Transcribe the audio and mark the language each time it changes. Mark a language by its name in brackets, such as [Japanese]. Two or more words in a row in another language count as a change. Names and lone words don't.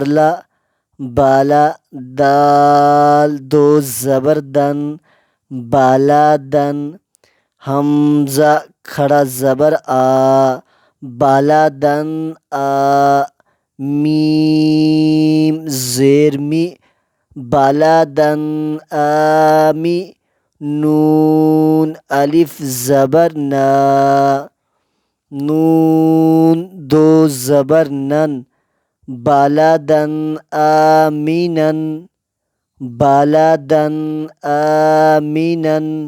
[Urdu] لا بالا دال دو زبر دن بالا دن حمزہ کھڑا زبر آ بالا دن آ میم زیر می بالا دن آمی نون الف زبر نا نون دو زبر نن بالادن آمینن بالادن آمینن۔